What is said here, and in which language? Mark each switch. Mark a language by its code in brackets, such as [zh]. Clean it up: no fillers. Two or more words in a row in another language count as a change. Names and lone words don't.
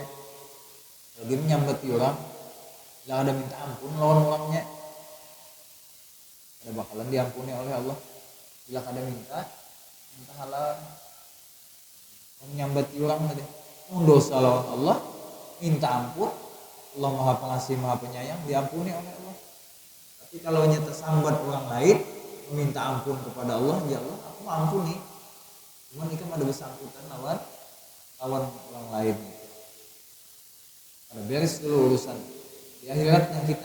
[bjn] Lagi menyambati orang, bila ada minta ampun lawan orangnya, ada bakalan diampuni oleh Allah. Bila ada minta halal, menyambati orang tadi, dosa lawan Allah, minta ampun, [id] Allah Maha Pengasih Maha Penyayang, diampuni oleh Allah. [bjn] Tapi kalau hanya tersambat orang lain, meminta ampun kepada Allah, ya Allah aku ampuni, cuman itu ada bersangkutan lawan orang lain. Ada beres dulu urusan di akhiratnya kita.